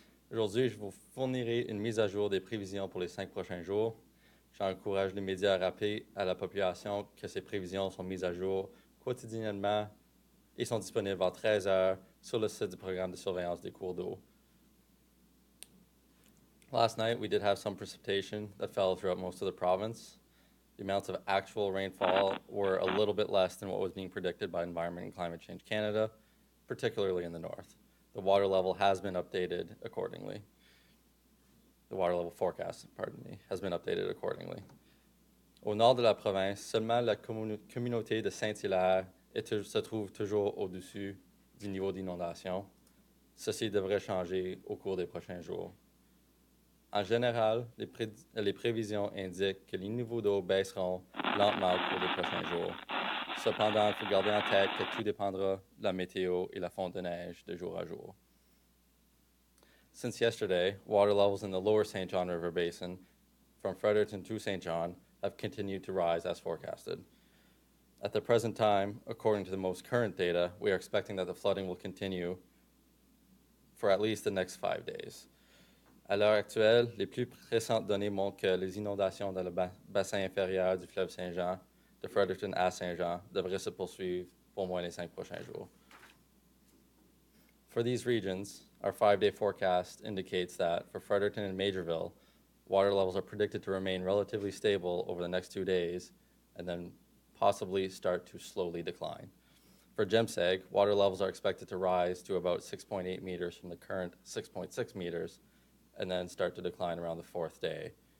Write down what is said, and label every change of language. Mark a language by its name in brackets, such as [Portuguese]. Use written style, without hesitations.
[French] Aujourd'hui, je vous fournirai une mise à jour des prévisions pour les 5 prochains jours. J'encourage les médias à rappeler à la population que ces prévisions sont mises à jour quotidiennement et sont disponibles à 13 heures sur le site du programme de surveillance des cours d'eau. [English] Last night, we did have some precipitation that fell throughout most of the province. The amounts of actual rainfall were a little bit less than what was being predicted by Environment and Climate Change Canada, particularly in the north. The water level has been updated accordingly. The water level forecast, has been updated accordingly. [French] Au nord de la province, seulement la communauté de Saint-Hilaire se trouve toujours au-dessus du niveau d'inondation. Ceci devrait changer au cours des prochains jours. En général, les prévisions indiquent que les niveaux d'eau baisseront lentement au cours des prochains jours. Cependant, il faut garder en tête que tout dépendra de la météo et la fonte de neige de jour à jour. [English] Since yesterday, water levels in the lower St. John River Basin from Fredericton to St. John have continued to rise as forecasted. At the present time, according to the most current data, we are expecting that the flooding will continue for at least the next 5 days. [French] À l'heure actuelle, les plus récentes données montrent que les inondations dans le bassin inférieur du fleuve Saint-Jean, de Fredericton à Saint-Jean, devraient se poursuivre pour au moins les 5 prochains jours. [English] For these regions, our 5-day forecast indicates that for Fredericton and Majorville, water levels are predicted to remain relatively stable over the next 2 days and then possibly start to slowly decline. For Jemseg, water levels are expected to rise to about 6.8 meters from the current 6.6 meters and then start to decline around the 4th day.